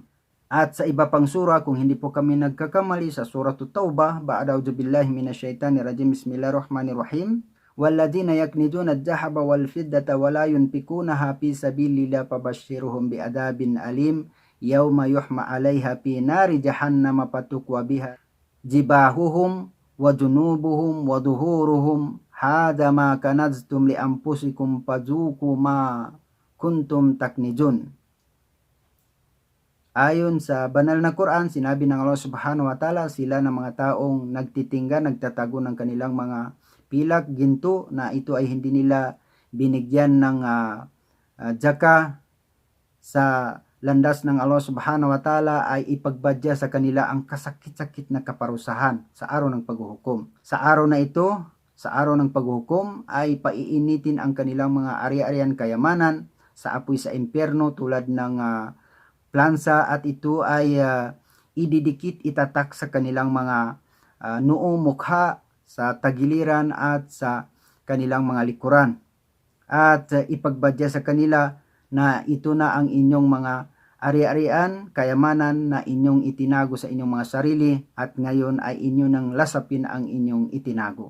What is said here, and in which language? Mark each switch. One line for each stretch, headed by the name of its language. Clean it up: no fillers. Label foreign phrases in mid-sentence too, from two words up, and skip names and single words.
Filipino: At sa iba pang sura, kung hindi po kami nagkakamali, sa Suratul Taubah,
Arabic: بعد أعوذ بالله من الشيطان الرجيم، بسم الله الرحمن الرحيم، والذين يكنزون الذهب والفضة ولا ينفقونها في سبيل الله فبشرهم بعذاب أليم يوم يحمى عليها في نار جهنم فتكوى بها جباههم وجنوبهم وظهورهم هذا ما كنزتم لأنفسكم فذوقوا ما كنتم تكنزون.
Filipino: Ayon sa banal na Quran, sinabi ng Allah
Arabic: سبحانه وتعالى,
Filipino: sila ng mga taong nagtitingga, nagtatago ng kanilang mga pilak, ginto, na ito ay hindi nila binigyan ng zaka sa landas ng Allah
Arabic: سبحانه وتعالى,
Filipino: ay ipagbadya sa kanila ang kasakit-sakit na kaparusahan sa araw ng paghuhukom. Sa araw na ito, sa araw ng paghuhukom, ay paiinitin ang kanilang mga ari-arian kayamanan sa apoy sa impyerno tulad ng plansa, at ito ay ididikit, itatak sa kanilang mga noo, mukha, sa tagiliran at sa kanilang mga likuran, at ipagbadya sa kanila na ito na ang inyong mga ari-arian, kayamanan na inyong itinago sa inyong mga sarili, at ngayon ay inyo nang lasapin ang inyong itinago.